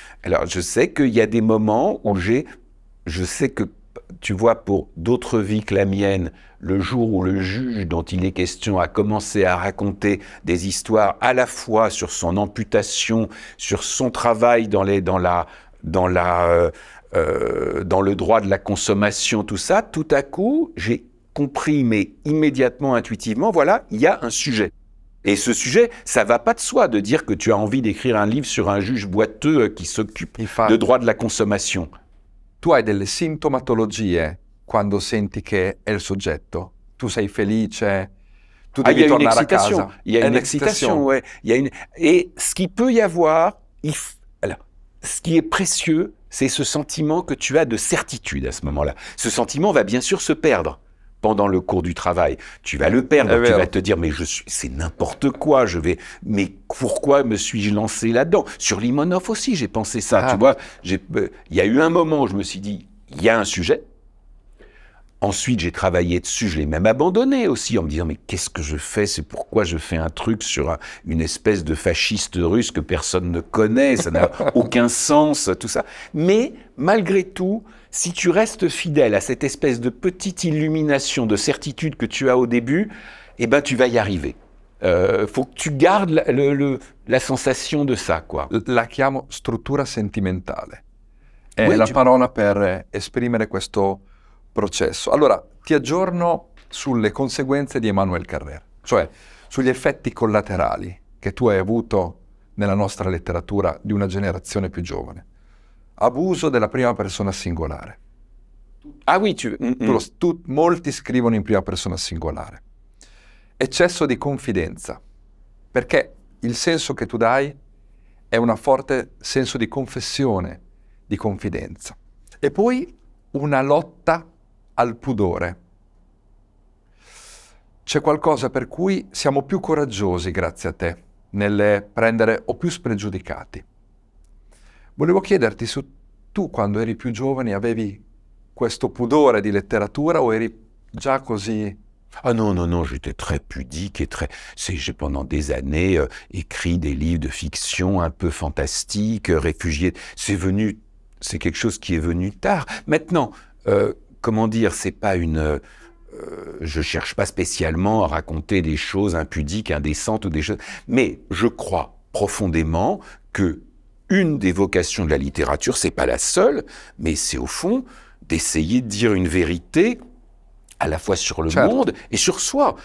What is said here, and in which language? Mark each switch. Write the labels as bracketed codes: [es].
[fr] Alors je sais qu'il y a des moments où je sais que, tu vois, pour d'autres vies que la mienne, le jour où le juge dont il est question a commencé à raconter des histoires à la fois sur son amputation, sur son travail dans le droit de la consommation, tout ça, tout à coup, j'ai compris, mais immédiatement, intuitivement, voilà, il y a un sujet. Et ce sujet, ça va pas de soi de dire que tu as envie d'écrire un livre sur un juge boiteux qui s'occupe de droit de la consommation. [it] Tu hai delle sintomatologie quando senti che è il soggetto? Tu sei felice? tu devi [fr] il y a une [it] tornare a [fr] excitation. [it] casa. [fr] Il y a [it] È [fr] une excitation, ouais. Il y a une... Et ce qu'il peut y avoir, alors, ce qui est précieux, c'est ce sentiment que tu as de certitude à ce moment-là. Ce sentiment va bien sûr se perdre pendant le cours du travail. Tu vas le perdre, tu vas te dire, mais c'est n'importe quoi, mais pourquoi me suis-je lancé là-dedans? Sur Limonov aussi, j'ai pensé ça, tu vois. Il y a eu un moment où je me suis dit, il y a un sujet. Ensuite, j'ai travaillé dessus, je l'ai même abandonné aussi, en me disant, mais qu'est-ce que je fais? C'est pourquoi je fais un truc sur une espèce de fasciste russe que personne ne connaît, ça n'a aucun sens, tout ça. Mais, malgré tout, si tu restes fidèle à cette espèce de petite illumination de certitude que tu as au début, eh ben, tu vas y arriver. Faut que tu gardes la sensation de ça, quoi. [it] La chiamo struttura sentimentale. È la parola per esprimere questo processo. Allora, ti aggiorno sulle conseguenze di Emmanuel Carrère, cioè sugli effetti collaterali che tu hai avuto nella nostra letteratura di una generazione più giovane. Abuso della prima persona singolare. [fr] Ah oui, [it] molti scrivono in prima persona singolare. Eccesso di confidenza, perché il senso che tu dai è un forte senso di confessione, di confidenza. E poi una lotta al pudore. C'è qualcosa per cui siamo più coraggiosi, grazie a te, nel prendere o più spregiudicati. Volevo chiederti se tu, quando eri più giovane, avevi questo pudore di letteratura o eri già così... [fr] Ah non, non, non, j'étais très pudique et j'ai pendant des années écrit des livres de fiction un peu fantastiques, réfugiés. C'est quelque chose qui est venu tard. Maintenant, comment dire, c'est pas je cherche pas spécialement à raconter des choses impudiques, indécentes ou des choses, mais je crois profondément que une des vocations de la littérature, c'est pas la seule, mais c'est au fond d'essayer de dire une vérité à la fois sur le monde et sur soi.